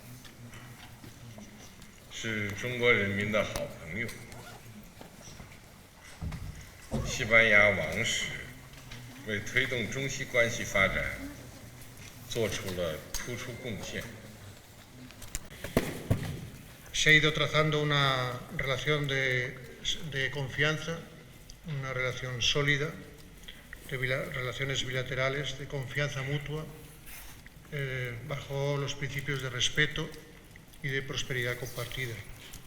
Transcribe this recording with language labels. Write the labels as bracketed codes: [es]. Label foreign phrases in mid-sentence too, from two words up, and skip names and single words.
[zh] 是中国人民的好朋友。西班牙王室为推动中西关系发展做出了突出贡献。 [es] Se ha ido trazando una relación de confianza, una relación sólida, de relaciones bilaterales, de confianza mutua, bajo los principios de respeto y de prosperidad compartida.